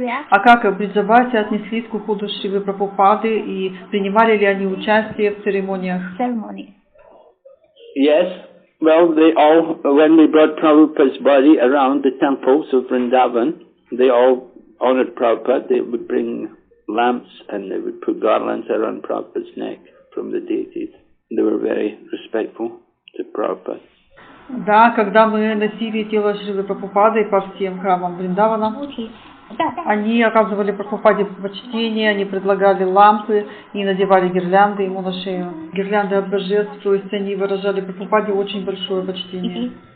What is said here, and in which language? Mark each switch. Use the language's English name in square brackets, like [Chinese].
[Russian] А как в Бриджабасе отнеслись к уходу Шрилы Прабхупады и принимали ли они участие в церемониях? [English] Yes. Well, they all, when we brought Prabhupada's body around the temples of Vrindavan, they all honored Prabhupada. They would bring lamps and they would put garlands around Prabhupada's neck from the deities. They were very respectful to Prabhupada. [Russian] Да, когда мы носили тело Шрилы Прабхупады по всем храмам Вриндавана, они оказывали Прабхупаде почтение, они предлагали лампы и надевали гирлянды ему на шею. Гирлянды от божеств, то есть они выражали Прабхупаде очень большое почтение.